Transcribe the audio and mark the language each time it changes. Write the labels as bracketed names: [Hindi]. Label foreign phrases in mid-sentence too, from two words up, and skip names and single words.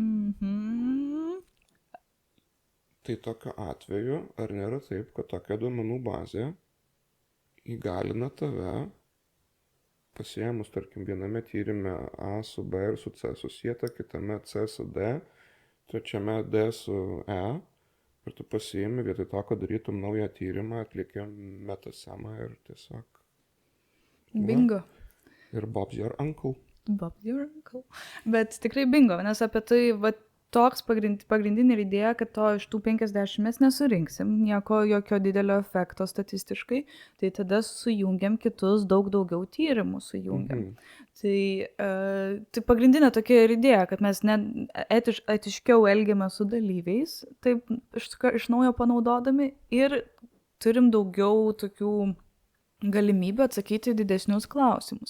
[Lithuanian] Tai tokiu atveju, ar nėra taip, kad tokia duomenų bazė įgalina tave, pasiėmus, tarkim, viename tyrime A su B ir su C susieta, kitame C su D, trečiame D su E, ir tu pasiėmi vietoj to, kad darytum naują tyrimą, atlikėm metasemą ir tiesiog... Bingo. [English] Ir Bob's your uncle. Bob's your uncle. [Lithuanian] Bet tikrai bingo, nes apie tai, toks pagrindinė idėja, kad to iš tų 50 mes nesurinksim, jokio didelio efekto statistiškai, tai tada sujungiam kitus daug daugiau tyrimų sujungiam. Tai pagrindinė tokia ir idėja, kad mes etiškiau elgiame su dalyviais, taip iš naujo panaudodami ir turim daugiau tokių galimybę atsakyti didesnius klausimus.